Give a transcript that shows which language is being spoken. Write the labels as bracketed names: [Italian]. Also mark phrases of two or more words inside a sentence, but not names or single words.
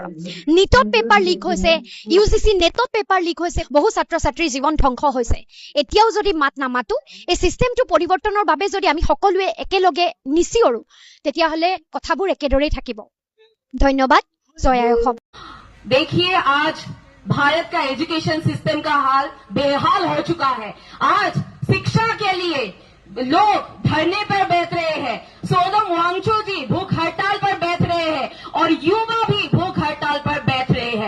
[Assamese] নিটত পেপাৰ লিক হৈছে, UGC নেটত পেপাৰ লিক হৈছে, বহু ছাত্ৰ ছাত্ৰীৰ জীৱন ধ্বংস হৈছে। এতিয়াও যদি মাত নামাতো, এই চিষ্টেমটো পৰিৱৰ্তনৰ বাবে যদি আমি সকলোৱে একেলগে নিচিঞৰো, তেতিয়াহ'লে কথাবোৰ একেদৰেই থাকিব। ধন্যবাদ। জয় আই অসম। [Hindi] देखिए, आज भारत का एजुकेशन सिस्टम का हाल बेहाल हो चुका है। आज शिक्षा के लिए लोग धरने पर बैठ रहे हैं। सोनम वांगचुक जी भूख हड़ताल पर बैठ रहे हैं और युवा भी भूख हड़ताल पर बैठ रहे हैं।